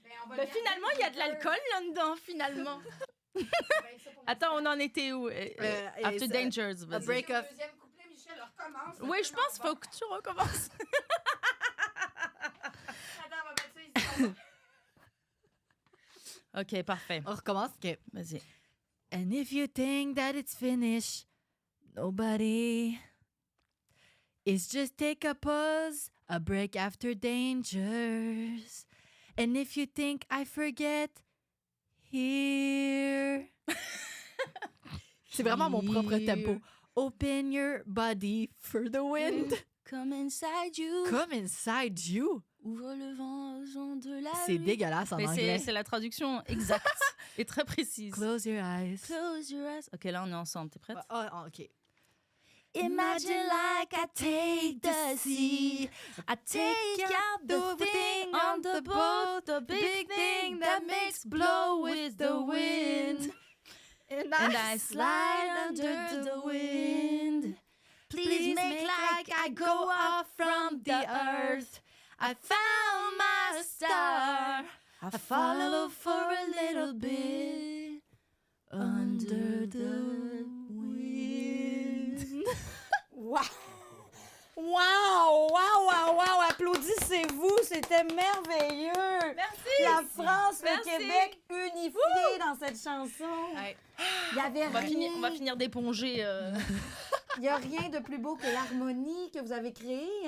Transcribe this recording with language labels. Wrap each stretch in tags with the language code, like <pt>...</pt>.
<fr>Ben, finalement, il y a de l'alcool là-dedans, finalement. Attends, on en était où? After Dangers, vas-y.</fr> <en>Break off.</en> <fr>Deuxième couplet, Michel, recommence. Oui, je pense qu'il faut que tu recommences. Attends, on va mettre ça ici. OK, parfait. On recommence? OK. Vas-y.</fr> <en>And if you think that it's finished, nobody. It's just take a pause, a break after dangers. And if you think I forget, here.</en> <fr>C'est vraiment mon propre tempo.</fr> <en>Open your body for the wind. Come inside you. Come inside you.</en> <fr>Ouvre le vent de la C'est nuit. dégueulasse en anglais. C'est la traduction exacte et très précise.</fr> <en>Close your eyes. Close your eyes.</en> <fr>OK, là, on est ensemble. T'es prête?</fr> <en>OK. Imagine like I take the sea. I take out the thing on the boat, the big thing that makes blow with the wind. And I slide under the wind. I go off from the earth. I found my star. I follow for a little bit under the wind. Wow! Wow! Wow! Wow! Wow!</en> <fr>Applaudissez-vous, c'était merveilleux! Merci! La France, Merci. le Québec unifié dans cette chanson. Ouais. Il y avait On va finir d'éponger. Il n'y a rien de plus beau que l'harmonie que vous avez créée.</fr>